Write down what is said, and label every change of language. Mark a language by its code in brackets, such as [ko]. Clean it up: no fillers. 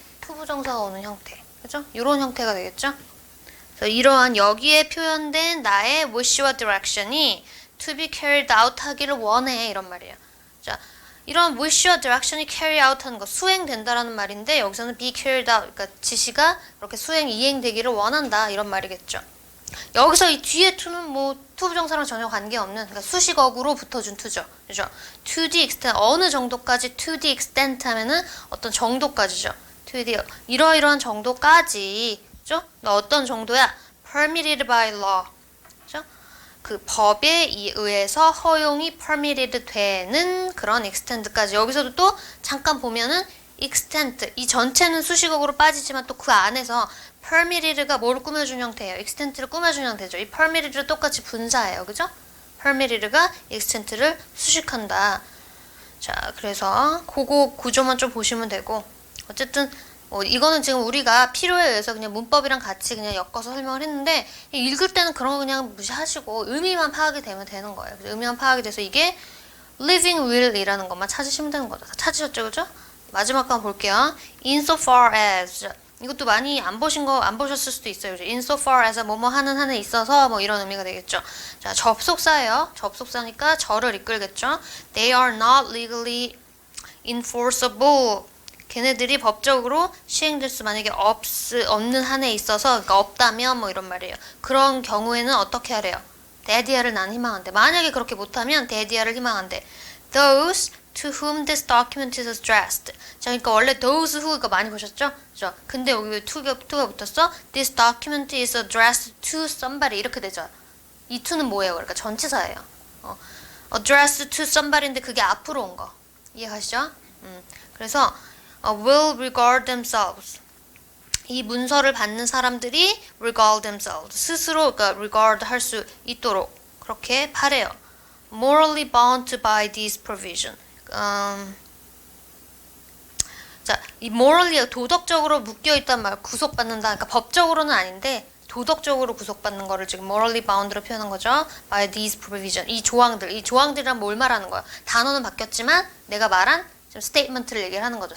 [ko] 투부정사가 오는 형태. 그죠? 이런 형태가 되겠죠? 그래서 이러한 여기에 표현된 나의 wish와 direction이 [en] to be carried out [ko] 하기를 원해 이런 말이에요. 자, 이런 wish와 direction이 carry out 하는 거, 수행된다라는 말인데 여기서는 be carried out, 그러니까 지시가 그렇게 이행되기를 원한다 이런 말이겠죠. 여기서 이 뒤에 to는 뭐 to 부정사랑 전혀 관계없는 그러니까 수식어구로 붙어준 to죠. 그죠? [en] to the extent, [ko] 어느 정도까지 to the extent 하면은 어떤 정도까지죠. to the, 이러이러한 정도까지, 그죠? 어떤 정도야? [en] permitted by law. [ko] 그죠? 그 법에 의해서 허용이 permitted 되는 그런 extent까지. 여기서도 또 잠깐 보면은 extent, 이 전체는 수식어구로 빠지지만 또 그 안에서 permitted가 뭘 꾸며준 형태예요? extent를 꾸며준 형태죠. 이 permitted를 똑같이 분사해요. 그죠? permitted가 extent를 수식한다. 자, 그래서 그거 구조만 좀 보시면 되고 어쨌든 이거는 지금 우리가 필요에 의해서 그냥 문법이랑 같이 그냥 엮어서 설명을 했는데 읽을 때는 그런 거 그냥 무시하시고 의미만 파악이 되면 되는 거예요. 그래서 의미만 파악이 돼서 이게 living will이라는 것만 찾으시면 되는 거죠. 찾으셨죠? 그죠? 마지막 거 한번 볼게요. insofar as 이것도 많이 안 보셨을 수도 있어요. 그죠? insofar as 뭐뭐 하는 한에 있어서 뭐 이런 의미가 되겠죠. 자, 접속사예요. 접속사니까 저를 이끌겠죠. [en] They are not legally enforceable. [ko] 걔네들이 법적으로 시행될 수 만약에 없는 한에 있어서 그러니까 없다면 뭐 이런 말이에요. 그런 경우에는 어떻게 하래요? 대디아를 난 희망한대. 만약에 그렇게 못하면 대디아를 희망한대. [en] Those to whom this document is addressed. [ko] 자, 그러니까 원래 those who 이거 많이 보셨죠? 그죠? 근데 여기 왜 to가 붙었어? [en] This document is addressed to somebody [ko] 이렇게 되죠. 이 to는 뭐예요? 그러니까 전치사예요. addressed to somebody인데 그게 앞으로 온 거. 이해가시죠? [en] 그래서 will regard themselves. [ko] 이 문서를 받는 사람들이 [en] regard themselves. [ko] 스스로 그러니까 regard 할 수 있도록 그렇게 바래요. [en] morally bound by this provision. [ko] 자, 이 morally 도덕적으로 묶여 있단 말, 구속받는다. 그러니까 법적으로는 아닌데 도덕적으로 구속받는 거를 지금 [en] morally bound [ko] 로 표현한 거죠. [en] by these provision. [ko] 이 조항들이란 뭘 말하는 거야? 단어는 바뀌었지만 내가 말한 지금 스테이트먼트를 얘기를 하는 거죠.